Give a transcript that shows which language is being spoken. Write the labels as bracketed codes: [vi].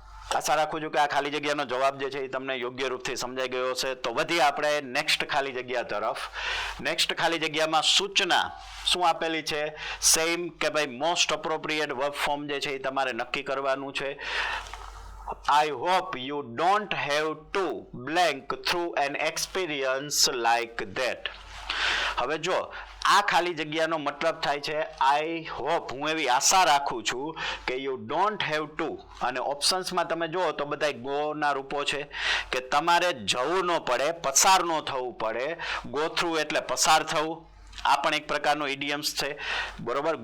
[gu] આશા રાખું છું કે આ ખાલી જગ્યાનો જવાબ જે છે એ તમને યોગ્ય રૂપથી સમજાઈ ગયો હશે. તો વધી આપણે નેક્સ્ટ ખાલી જગ્યા તરફ. નેક્સ્ટ ખાલી જગ્યામાં સૂચના શું આપેલી છે? સેમ કે ભાઈ [en] most appropriate verb form [gu] જે છે એ તમારે નક્કી કરવાનું છે. [en] I hope you don't have to blank through an experience like that. [gu] હવે જો આ ખાલી જગ્યાનો મતલબ થાય છે [en] I hope, [gu] હું એવી આશા રાખું છું કે [en] you don't have to, [gu] અને ઓપ્શન્સમાં તમે જુઓ તો બધા ગો ના રૂપો છે કે તમારે જવું ન પડે, પસાર ન થવું પડે. ગો થ્રુ એટલે પસાર થવું, આ પણ એક પ્રકારનો ઇડિયમ્સ છે બરોબર.